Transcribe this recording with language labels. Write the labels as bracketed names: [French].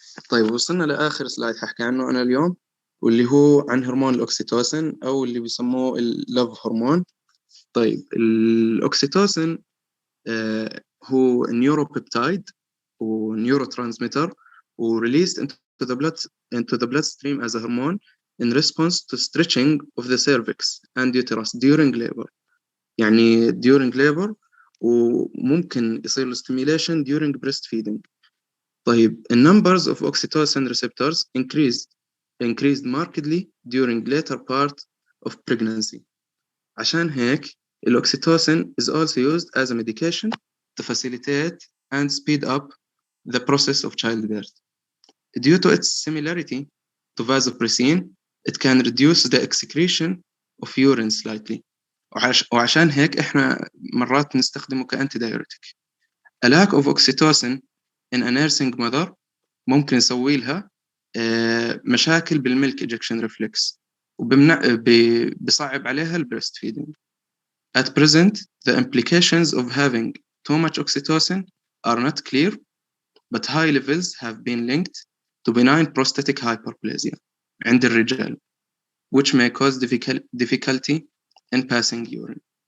[Arabic] طيب وصلنا لآخر سلايد حكي عنه أنا اليوم، واللي هو عن هرمون الأكسيتوسين أو اللي بيسموه اللوف هرمون. طيب الأكسيتوسين هو نيوروبيبتايد ونيورو ترانسميتر، وريليست [English] into the bloodstream as a hormone in response to stretching of the cervix and uterus during labor. [Arabic] يعني [English] during labor [Arabic] وممكن يصير له [English] stimulation during breastfeeding. طيب the numbers of oxytocin receptors increased markedly during later part of pregnancy. [Arabic] عشان هيك الأوكسيتوسين [English] is also used as a medication to facilitate and speed up the process of childbirth. Due to its similarity to vasopressin, it can reduce the excretion of urine slightly. [Arabic] وعشان هيك إحنا مرات نستخدمه كأنتي-diuretic. [English] A lack of oxytocin in a nursing mother [Arabic] ممكن يسوي لها مشاكل بالميلك [English] ejection reflex [Arabic] وبصعب عليها البريست [English] feeding. At present, the implications of having too much oxytocin are not clear, but high levels have been linked to benign prostatic hyperplasia [Arabic] عند الرجال, [English] which may cause difficulty in passing urine.